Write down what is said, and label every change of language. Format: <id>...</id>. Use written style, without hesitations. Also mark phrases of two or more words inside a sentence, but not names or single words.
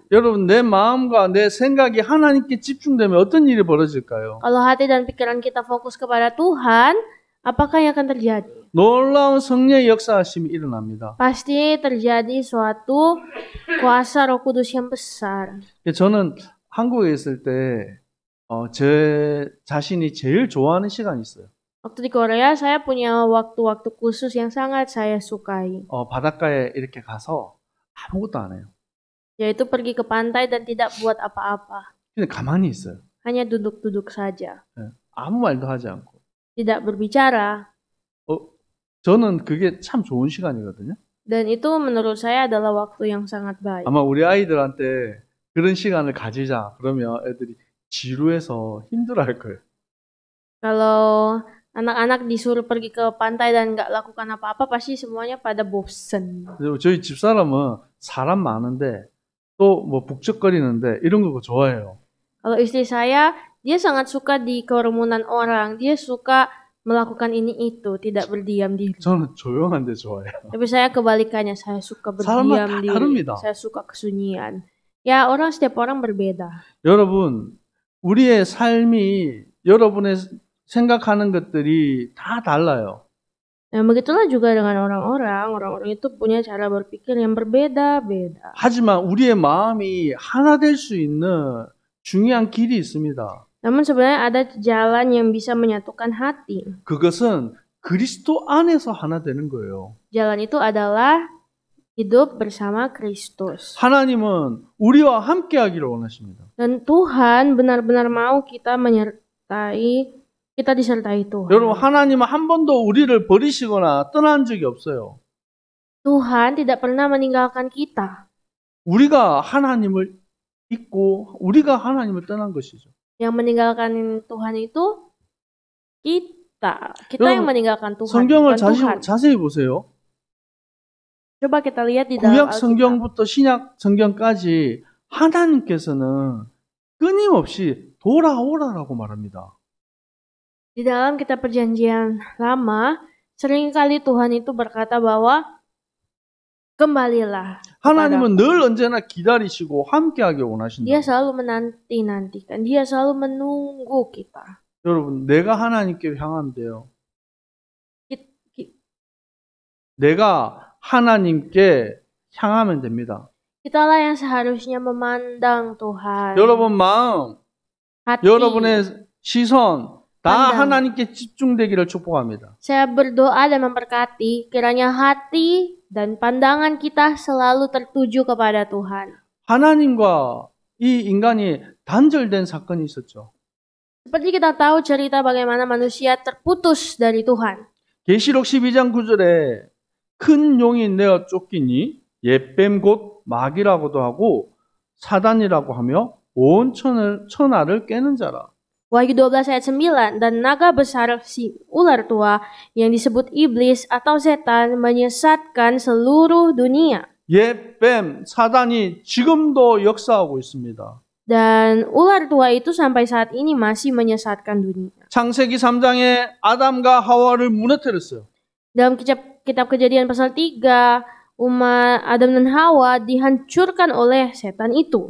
<ko>여러분, 내 마음과 내 생각이 하나님께 집중되면 어떤 일이 벌어질까요?</ko> <id>Kalau hati dan pikiran kita fokus kepada Tuhan, apakah yang akan terjadi?</id> <ko>놀라운 성령의 역사하심이 일어납니다.</ko> <id>Pasti terjadi suatu kuasa Roh Kudus yang besar.</id> <ko>저는 한국에 있을 때 제 자신이 제일 좋아하는 시간이 있어요.</ko> <id>Waktu di Korea, saya punya waktu-waktu khusus yang sangat saya sukai.</id> <ko>바닷가에 이렇게 가서 아무것도 안 해요.</ko> <id>Yaitu pergi ke pantai dan tidak buat apa-apa.</id> <ko>그냥 가만히 있어요.</ko> <id>Hanya duduk-duduk saja.</id> <ko>아무 말도 하지 않고.</ko> <id>Tidak berbicara.</id> <ko>저는 그게 참 좋은 시간이거든요.</ko> <id>Dan itu menurut saya adalah waktu yang sangat baik.</id> <ko>아마 우리 아이들한테 그런 시간을 가지자 그러면 애들이 지루해서 힘들어할 거예요.</ko> <id>Kalau anak-anak disuruh pergi ke pantai dan nggak lakukan apa-apa, pasti semuanya pada bosen.</id> <ko>저희 집사람은 사람 많은데 또 뭐 북적거리는데 이런 거 좋아해요.</ko> <id>Kalau istri saya, dia sangat suka di kerumunan orang. Dia suka melakukan ini itu, tidak berdiam diri.</id> <ko>저는 조용한 데 좋아해요.</ko> <id>Tapi saya kebalikannya, saya suka berdiam diri.</id> <ko>다릅니다.</ko> <id>Saya suka kesunyian. Ya, setiap orang berbeda.</id> <ko>여러분, 우리의 삶이 여러분의 생각하는 것들이 다 달라요.</ko> <id>Nah, begitulah juga dengan orang-orang. Orang-orang itu punya cara berpikir yang berbeda-beda.</id> <ko>하지만 우리의 마음이 하나 될 수 있는 중요한 길이 있습니다.</ko> <id>Namun sebenarnya ada jalan yang bisa menyatukan hati.</id> <ko>그것은 그리스도 안에서 하나 되는 거예요.</ko> <id>Jalan itu adalah hidup bersama Kristus.</id> <ko>하나님은 우리와 함께 하기를 원하십니다.</ko> <id>Dan Tuhan benar-benar mau kita disertai Tuhan.</id> <ko>여러분, 하나님은 한 번도 우리를 버리시거나 떠난 적이 없어요.</ko> <id>Tuhan tidak pernah meninggalkan kita.</id> <ko>우리가 하나님을 잊고 우리가 하나님을 떠난 것이죠.</ko> <id>Yang meninggalkan Tuhan itu kita. Kita yang meninggalkan Tuhan.</id> <ko>성경을</ko> <id>Tuhan.</id> <ko>자세히 보세요.</ko> <id>Coba kita lihat di dalam</id> <ko>구약</ko> <id>Alkitab.</id> <ko>성경부터 신약 성경까지 하나님께서는 끊임없이 돌아오라라고 말합니다.</ko> <id>Di dalam kitab perjanjian lama, seringkali Tuhan itu berkata bahwa kembalilah.</id> <ko>하나님은 늘 언제나 기다리시고 함께하기 원하신다.</ko> <id>Dia selalu menanti-nantikan. Dia selalu menunggu kita.</id> <ko>여러분, 내가 하나님께 향한대요. 내가 하나님께 향하면 됩니다.</ko> <id>Kitalah yang seharusnya memandang Tuhan.</id> <ko>여러분 마음,</ko> <id>hati,</id> <ko>여러분의 시선 다</ko> <id>pandang.</id> <ko>하나님께 집중되기를 축복합니다.</ko> <id>Saya berdoa dan memberkati kiranya hati dan pandangan kita selalu tertuju kepada Tuhan.</id> <ko>하나님과 이 인간이 단절된 사건이 있었죠.</ko> <id>Seperti kita tahu cerita bagaimana manusia terputus dari Tuhan.</id> <ko>계시록 12장 9절에 큰 용이 내어 쫓기니 옛뱀 곧 마귀라고도 하고 사단이라고 하며 온 천하를 깨는 자라.</ko> <id>Wahyu 12 ayat 9, dan naga besar si ular tua yang disebut iblis atau setan menyesatkan seluruh dunia.</id> <ko>옛뱀 사단이 지금도 역사하고 있습니다.</ko> <id>Dan ular tua itu sampai saat ini masih menyesatkan dunia.</id> <ko>창세기 3장에 아담과 하와를 무너뜨렸어요.</ko> <id>Dalam kitab Kejadian pasal 3, umat Adam dan Hawa dihancurkan oleh setan itu.</id>